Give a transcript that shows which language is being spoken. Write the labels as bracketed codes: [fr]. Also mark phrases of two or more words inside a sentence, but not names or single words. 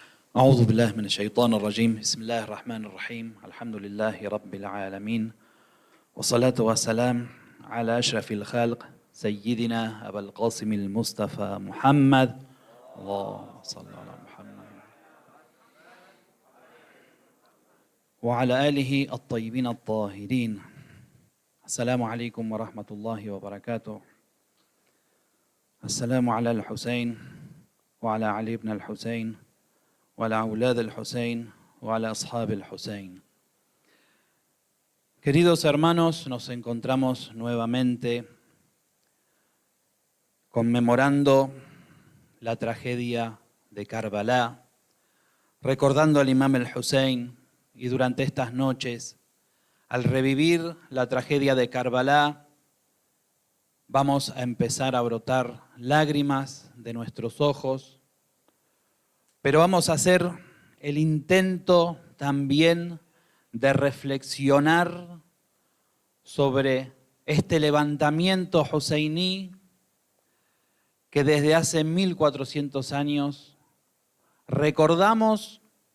[ar] أعوذ بالله من الشيطان الرجيم بسم الله الرحمن الرحيم الحمد لله رب العالمين والصلاة والسلام على أشرف الخلق سيدنا أبا القاسم المصطفى محمد اللهم صل على محمد وعلى آله الطيبين الطاهرين. السلام عليكم ورحمة الله وبركاته. السلام على الحسين وعلى علي بن الحسين وعلى أولاد الحسين وعلى أصحاب الحسين. [es] Queridos hermanos, nos encontramos nuevamente conmemorando la tragedia de Karbala, recordando al Imam el-Hussein, y durante estas noches, al revivir la tragedia de Karbala, vamos a empezar a brotar lágrimas de nuestros ojos, pero vamos a hacer el intento también de reflexionar sobre este levantamiento huseiní que desde hace 1400 años recordamos,